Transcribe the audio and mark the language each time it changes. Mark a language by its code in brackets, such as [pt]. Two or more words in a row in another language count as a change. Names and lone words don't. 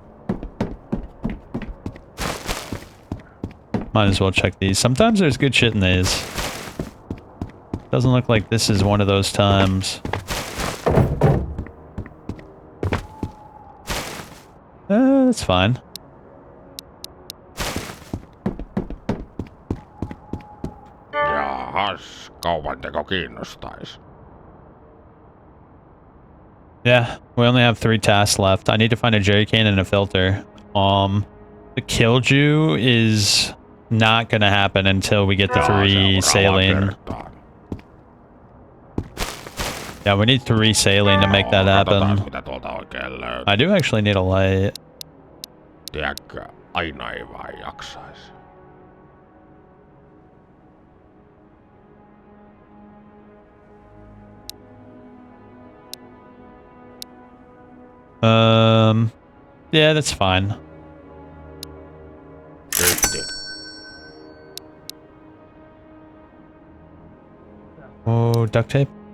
[en] Might as well check these. Sometimes there's good shit in these. Doesn't look like this is one of those times. That's fine. [fi] Jahas, kaupanteko kiinnostais? [en] Yeah, we only have 3 tasks left. I need to find a jerry can and a filter. The killdew is not gonna happen until we get the 3 saline. Yeah, we need 3 saline to make that happen. [fi] Mitä tuolta oikein löytyy. [en] I do actually need a light. [fi] Tiedätkö, aina ei vaan jaksaisi. [en] Yeah, that's fine. Oh, duct tape?